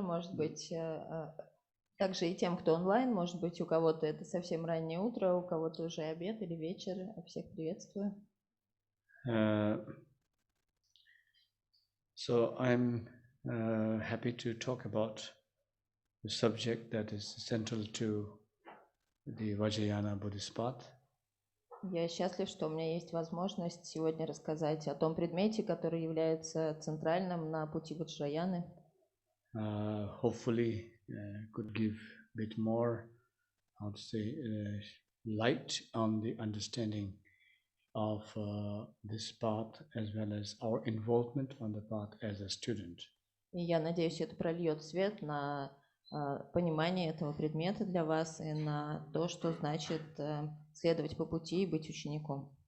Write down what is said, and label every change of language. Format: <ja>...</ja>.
<ru>Может быть, также и тем, кто онлайн, может быть, у кого-то это совсем раннее утро, у кого-то уже обед или вечер. Всех приветствую.</ru> <en>So I'm happy to talk about the subject that is central to the Vajrayana Buddhist path.</en> <ru>Я счастлив, что у меня есть возможность сегодня рассказать о том предмете, который является центральным на пути Ваджраяны.</ru> <en>Hopefully could give a bit more, how to say, light on the understanding of this path as well as our involvement on the path as a student.</en> <ru>И я надеюсь, это прольет свет на понимание этого предмета для вас и на то, что значит следовать по пути и быть учеником.</ru>